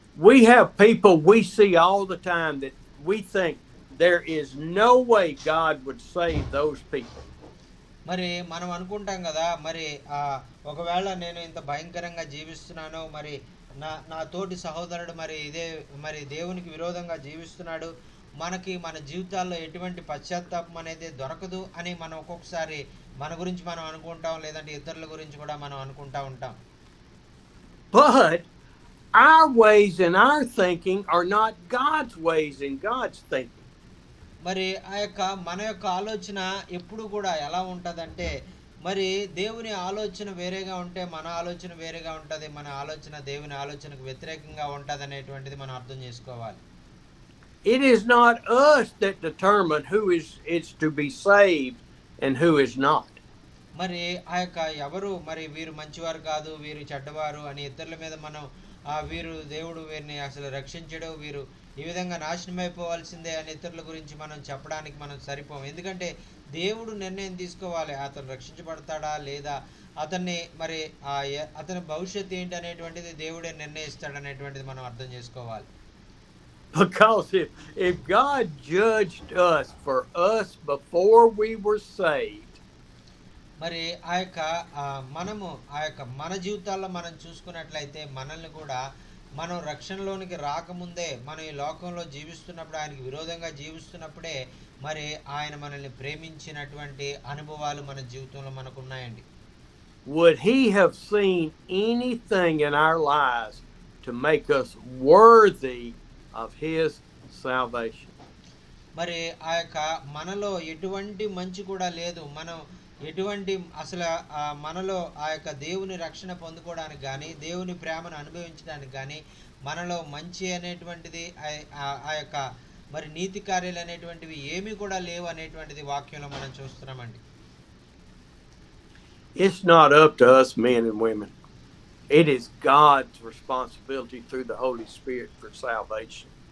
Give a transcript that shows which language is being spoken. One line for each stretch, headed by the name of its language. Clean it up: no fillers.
English: We have people we see all the time that we think there is no way God would save those people.
Telugu: మరి మనం అనుకుంటాం కదా, మరి ఒకవేళ నేను ఇంత భయంకరంగా జీవిస్తున్నాను, మరి నా తోటి సహోదరుడు మరి దేవునికి విరోధంగా జీవిస్తున్నాడు, మన జీవితాల్లో ఎటువంటి పశ్చాత్తాపం అనేది దొరకదు అని మనం ఒక్కొక్కసారి మన గురించి మనం అనుకుంటాం, లేదంటే ఇతరుల గురించి కూడా మనం అనుకుంటా ఉంటాం.
English: But our ways and our thinking are not God's ways and God's thinking.
Telugu: మరి మన యొక్క ఆలోచన ఎప్పుడు కూడా ఎలా ఉంటుందంటే, మరి దేవుని ఆలోచన వేరేగా ఉంటే మన ఆలోచన వేరేగా ఉంటది. మన ఆలోచన దేవుని ఆలోచనకు వ్యతిరేకంగా ఉంటదనేటువంటిది మనం అర్థం చేసుకోవాలి.
English: It is not us that determine who is to be saved and who is not.
Telugu: మరి ఆ యొక్క ఎవరు మరి వీరు మంచివారు కాదు, వీరు చెడ్డవారు అని ఇతరుల మీద మనం వీరు దేవుడు వీరిని అసలు రక్షించడు, వీరు ఈ విధంగా నాశనమైపోవాల్సిందే అని ఇతరుల గురించి మనం చెప్పడానికి మనం సరిపోం. ఎందుకంటే దేవుడు నిర్ణయం తీసుకోవాలి. అతను రక్షించబడతాడా లేదా, అతన్ని మరి అతని భవిష్యత్తు ఏంటి అనేటువంటిది దేవుడే నిర్ణయిస్తాడనేటువంటిది మనం అర్థం చేసుకోవాలి.
English: Because if God judged us for us before we were saved,
Telugu: మరి ఆ యొక్క మనము ఆ యొక్క మన జీవితాల్లో మనం చూసుకున్నట్లయితే మనల్ని కూడా మనం రక్షణలోనికి రాకముందే మనం ఈ లోకంలో జీవిస్తున్నప్పుడు ఆయనకి విరోధంగా జీవిస్తున్నప్పుడే మరి ఆయన మనల్ని ప్రేమించినటువంటి అనుభవాలు మన జీవితంలో మనకు ఉన్నాయండి.
English: would he have seen anything in our lives to make us worthy of his salvation?
Telugu: మరి ఆ యొక్క మనలో ఎటువంటి మంచి కూడా లేదు. మనం ఎటువంటి అసలు మనలో ఆ యొక్క దేవుని రక్షణ పొందుకోవడానికి కానీ, దేవుని ప్రేమను అనుభవించడానికి కానీ, మనలో మంచి అనేటువంటిది ఆ యొక్క మరి నీతి కార్యాలు అనేటువంటివి ఏమీ కూడా లేవు అనేటువంటిది వాక్యంలో మనం చూస్తున్నామండి.
English: It's not up to us men and women. It is God's responsibility through the Holy Spirit for salvation.